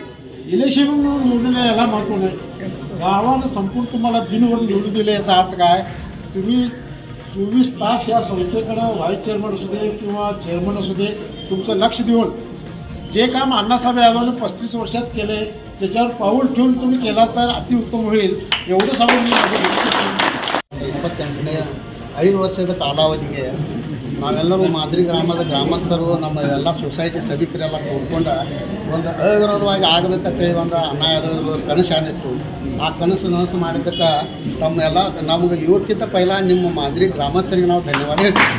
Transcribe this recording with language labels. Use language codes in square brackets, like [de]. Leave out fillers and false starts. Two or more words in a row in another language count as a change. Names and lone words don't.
[mr] इलेक्शन निवडून याला महत्त्व नाही. गावानं संपूर्ण तुम्हाला बिनविरोध निवडून दिले याचा अर्थ काय, तुम्ही 24 तास या संस्थेकडं [en] vice chairman [mr] असू दे किंवा चेअरमन असू दे तुमचं लक्ष देऊन जे काम अण्णासाहेब यादवने 35 वर्षात केले त्याच्यावर पाऊल ठेवून तुम्ही केला तर अतिउत्तम होईल एवढं सांगून मी [kn] ಇಪ್ಪತ್ತೆಂಟನೇ 5 ವರ್ಷದ ಕಾಲಾವಧಿಗೆ ನಾವೆಲ್ಲರೂ ಮಾದರಿ ಗ್ರಾಮದ ಗ್ರಾಮಸ್ಥರು ನಮ್ಮ ಎಲ್ಲ ಸೊಸೈಟಿ ಸಭಿಕರೆಲ್ಲ ಕೂಡ್ಕೊಂಡು ಒಂದು ಅವಿರೋಧವಾಗಿ ಆಗಬೇಕಂತೇಳಿ ಒಂದು ಅಣ್ಣ ಯಾದವ್ ಕನಸು ಏನಿತ್ತು. ಆ ಕನಸು ಮಾಡಿದ್ದಕ್ಕೆ ತಮ್ಮೆಲ್ಲ ನಮಗೆ ಇವ್ರಿಗಿಂತ ಪೈಲ ನಿಮ್ಮ ಮಾದರಿ ಗ್ರಾಮಸ್ಥರಿಗೆ ನಾವು ಧನ್ಯವಾದ ಹೇಳ್ತೀವಿ.